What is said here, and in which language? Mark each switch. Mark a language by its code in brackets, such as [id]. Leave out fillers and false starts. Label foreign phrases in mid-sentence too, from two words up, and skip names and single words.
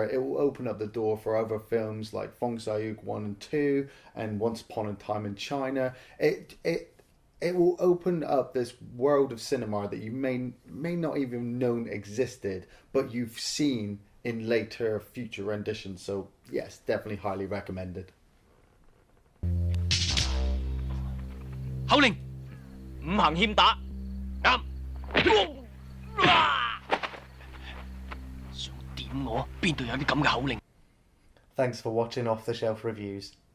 [en] It will open up the door for other films like Fong Sayuk 1 and 2 and Once Upon a Time in China. It will open up this world of cinema that you may not even known existed, but you've seen in later future renditions. So yes, definitely highly recommended. [yue] 口令，五行欠打，啱。想點我？邊度有啲咁嘅口令？ [en] Thanks for watching Off the Shelf Reviews.